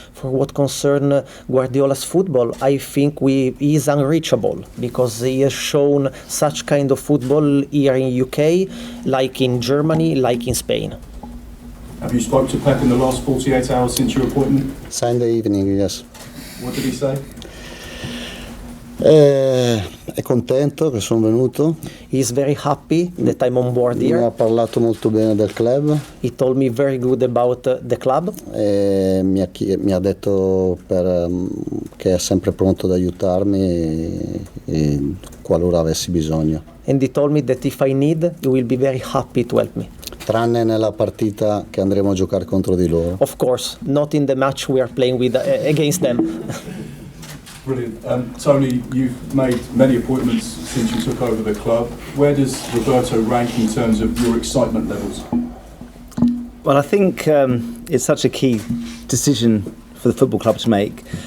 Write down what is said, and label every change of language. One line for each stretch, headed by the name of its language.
English: For what concern Guardiola's football, I think he is unreachable because he has shown such kind of football here in UK, like in Germany, like in Spain. Have you spoke to Pep in the last 48 hours since your appointment? Sunday evening, yes. What did he say?
Italian: È contento che sono venuto.
English: He is very happy that I'm on board
Italian: Mi ha
English: here.
Italian: parlato molto bene del club.
English: He told me very good about the club.
Italian: E mi ha detto che è sempre pronto ad aiutarmi e qualora avessi bisogno.
English: And he told me that if I need, he will be very happy to help me.
Italian: Tranne nella partita che andremo a giocare contro di loro.
English: Of course, not in the match we are playing with against them. Brilliant. Tony, you've made many appointments since you took over the club. Where does Roberto rank in terms of your excitement levels? Well, I think it's such a key decision for the football club to make.